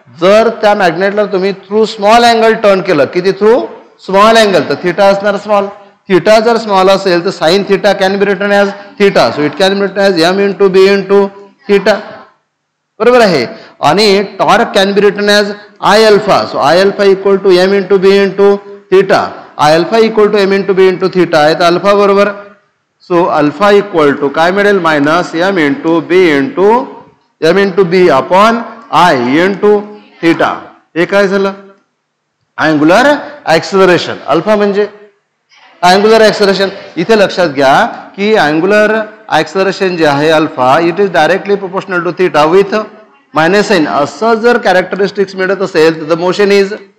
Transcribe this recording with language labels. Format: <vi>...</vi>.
<mr>जर त्या मॅग्नेटला तुम्ही थ्रू स्मॉल अँगल टर्न केलं, किती थ्रू स्मॉल अँगल, तर थीटा असणार स्मॉल. थीटा जर स्मॉल असेल तर</mr> <en>Sine theta can be written as theta. So it can be written as M into B into theta.</en> <mr>बरोबर आहे.</mr> <en>आणि torque can be written as I alpha. So I alpha equal to M into B into theta. I alpha equal to M into B into theta</en> <mr>आहे, तर alpha बरोबर.</mr> <en>so alpha equal to</en> <mr>काय मिळेल</mr> <en>Minus M into B into M into B upon I into theta.</en> <mr>हे काय झालं angular acceleration. Alpha म्हणजे angular acceleration. इथे लक्षात घ्या की अँग्युलर ऍक्सिलरेशन जे आहे alpha,</mr> <en>It is directly proportional to theta with minus sine.</en> <mr>असं जर कॅरेक्टरिस्टिक्स मिळत असेल तर</mr> <en>the motion is</en>